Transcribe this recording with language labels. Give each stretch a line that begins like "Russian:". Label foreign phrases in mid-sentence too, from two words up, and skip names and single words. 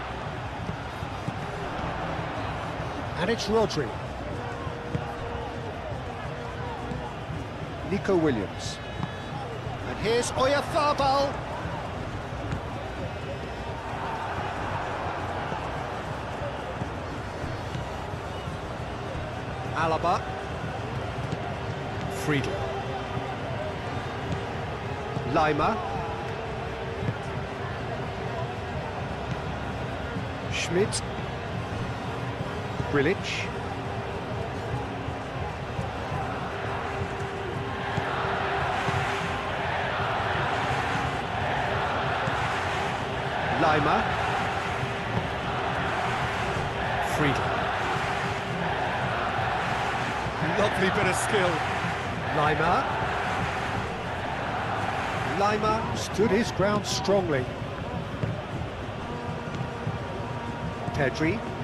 English: And it's Rodri. Nico Williams. And here's Oyarzabal. Alaba. Friedel. Lima. Schmidt. Grilic. Lima. Friedel. Lovely bit of skill. Lima. Lima stood his ground strongly. Pedri.